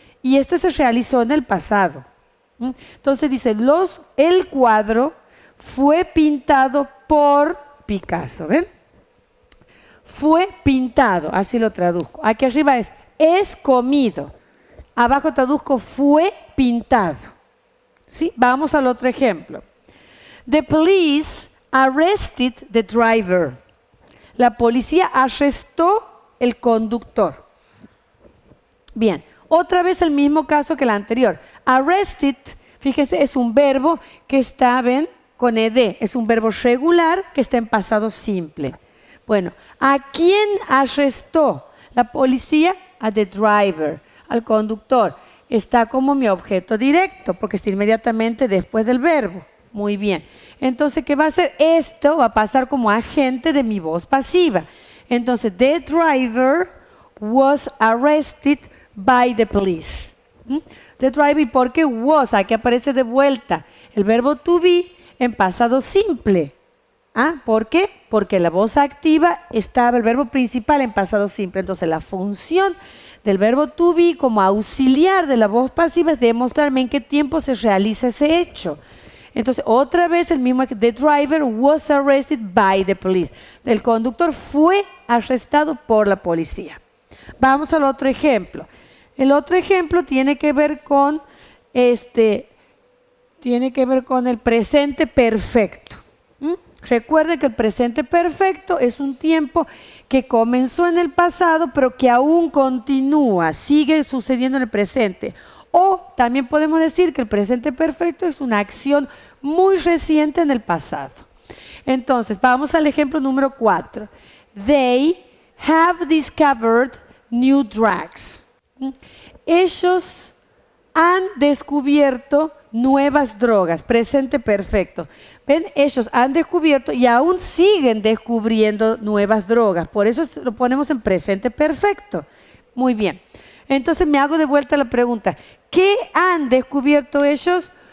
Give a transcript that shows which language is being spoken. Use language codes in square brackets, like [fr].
[es] Y este se realizó en el pasado. Entonces dice, el cuadro fue pintado por Picasso. ¿Ven? Fue pintado, así lo traduzco. Aquí arriba es comido. Abajo traduzco fue pintado. ¿Sí? Vamos al otro ejemplo. [en] The police arrested the driver. [es] La policía arrestó el conductor. Bien, otra vez el mismo caso que el anterior. Arrested, fíjese, es un verbo que está, ven, con ed. Es un verbo regular que está en pasado simple. Bueno, ¿a quién arrestó la policía? A [en] the driver, [es] al conductor. Está como mi objeto directo, porque está inmediatamente después del verbo. Muy bien. Entonces, ¿qué va a hacer? Esto va a pasar como agente de mi voz pasiva. Entonces, [en] the driver was arrested by the police. The driver, [es] ¿y por qué [en] was? [es] Aquí aparece de vuelta el verbo to be en pasado simple. ¿Por qué? Porque la voz activa estaba el verbo principal en pasado simple. Entonces, la función del verbo to be como auxiliar de la voz pasiva es demostrarme en qué tiempo se realiza ese hecho. Entonces, otra vez el mismo, [en] the driver was arrested by the police. [es] El conductor fue arrestado por la policía. Vamos al otro ejemplo. El otro ejemplo tiene que ver con el presente perfecto. Recuerden que el presente perfecto es un tiempo que comenzó en el pasado, pero que aún continúa, sigue sucediendo en el presente. O también podemos decir que el presente perfecto es una acción muy reciente en el pasado. Entonces, vamos al ejemplo número 4. [en] They have discovered new drugs. [es] Ellos han descubierto nuevas drogas, presente perfecto. ¿Ven? Ellos han descubierto y aún siguen descubriendo nuevas drogas. Por eso lo ponemos en presente perfecto. Muy bien. Entonces me hago de vuelta la pregunta. ¿Qué han descubierto ellos?